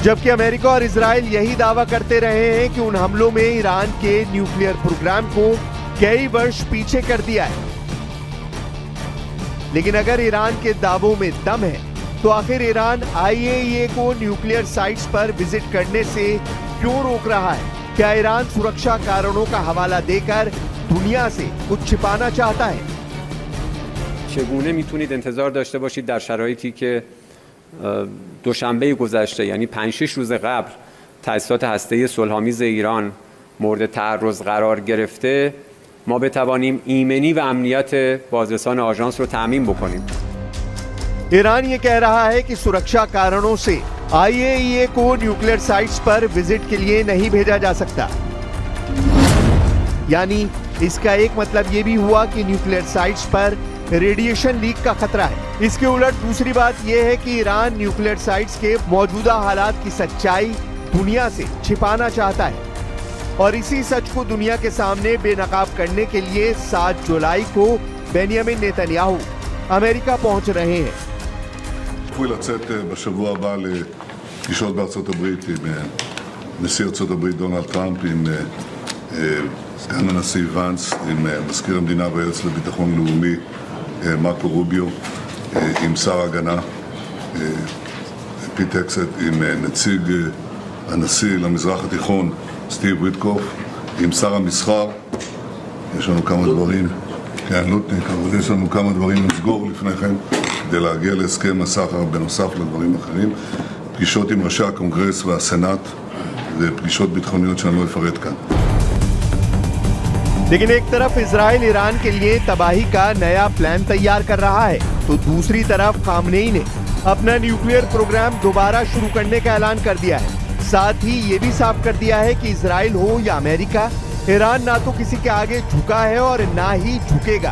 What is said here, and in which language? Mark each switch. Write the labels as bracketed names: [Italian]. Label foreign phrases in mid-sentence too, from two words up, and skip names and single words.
[Hindi] जबकि अमेरिका और इजराइल यही दावा करते रहे हैं कि उन हमलों में ईरान के न्यूक्लियर प्रोग्राम को कई वर्ष पीछे कर दिया है। लेकिन अगर ईरान के दावों में दम है तो आखिर ईरान IAEA को न्यूक्लियर साइट्स पर विजिट करने से क्यों रोक रहा है? क्या ईरान सुरक्षा कारणों का हवाला देकर दुनिया से कुछ छिपाना चाहता है? [Persian] چگونه میتونید انتظار داشته باشید در شرایطی که دوشنبه گذشته یعنی 5-6 روز قبل تأسیسات هسته‌ای صلح‌آمیز ایران مورد تعرض قرار گرفته ما بتوانیم ایمنی و امنیت بازرسان آژانس رو تامین بکنیم؟ [Hindi] ईरान ये कह रहा है कि सुरक्षा कारणों से IAEA को न्यूक्लियर साइट्स पर विजिट के लिए नहीं भेजा जा सकता। यानी इसका एक मतलब ये भी हुआ कि न्यूक्लियर साइट्स पर रेडिएशन लीक का खतरा है। इसके उलट दूसरी बात यह है कि ईरान न्यूक्लियर साइट्स के मौजूदा हालात की सच्चाई दुनिया से छिपाना चाहता है और इसी सच को दुनिया के सामने बेनकाब करने के लिए 7 जुलाई को बेंयामिन नेतन्याहू अमेरिका पहुंच रहे हैं। [Hebrew] צפוי לצאת בשבוע הבא לפגישות בארצות הברית עם נשיא ארצות הברית דונלד טראמפ, עם סגן הנשיא ונס, עם מזכיר המדינה והיועץ לביטחון לאומי מרקו רוביו, עם שר ההגנה פיט הקסט, עם נציג הנשיא למזרח התיכון סטיב ויטקוף, עם שר המסחר. יש לנו כמה דברים, כן, לוטניק, אבל יש לנו כמה דברים לסגור לפני כן כדי להגיע להסכם הסחר בנוסף לדברים אחרים. פגישות עם ראשי הקונגרס והסנאט ופגישות ביטחוניות שאני לא אפרט כאן. [Hindi] लेकिन एक तरफ इजराइल ईरान के लिए तबाही का नया प्लान तैयार कर रहा है तो दूसरी तरफ खामनेई ने अपना न्यूक्लियर प्रोग्राम दोबारा शुरू करने का ऐलान कर दिया है। साथ ही ये भी साफ कर दिया है कि इजराइल हो या अमेरिका, ईरान ना तो किसी के आगे झुका है और ना ही झुकेगा।